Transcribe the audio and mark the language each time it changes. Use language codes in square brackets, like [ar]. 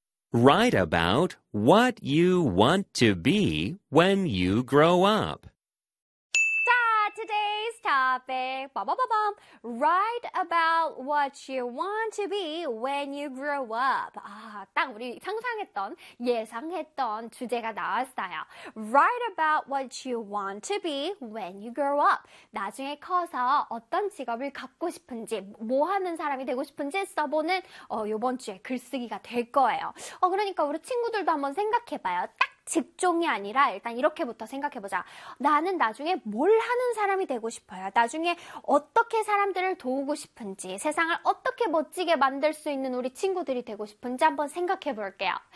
[en] Write about what you want to be when you grow up. 자, today's topic. Ba-ba-ba-bum. Write about what you want to be when you grow up. [ko] 아, 딱 우리 예상했던 주제가 나왔어요. [en] Write about what you want to be when you grow up. [ko] 나중에 커서 어떤 직업을 갖고 싶은지, 뭐 하는 사람이 되고 싶은지 써보는 이번 주에 글쓰기가 될 거예요. 그러니까 우리 친구들도 한번 생각해봐요. 딱 직종이 아니라 일단 이렇게부터 생각해보자. 나는 나중에 뭘 하는 사람이 되고 싶어요. 나중에 어떻게 사람들을 도우고 싶은지, 세상을 어떻게 멋지게 만들 수 있는 우리 친구들이 되고 싶은지 한번 생각해볼게요.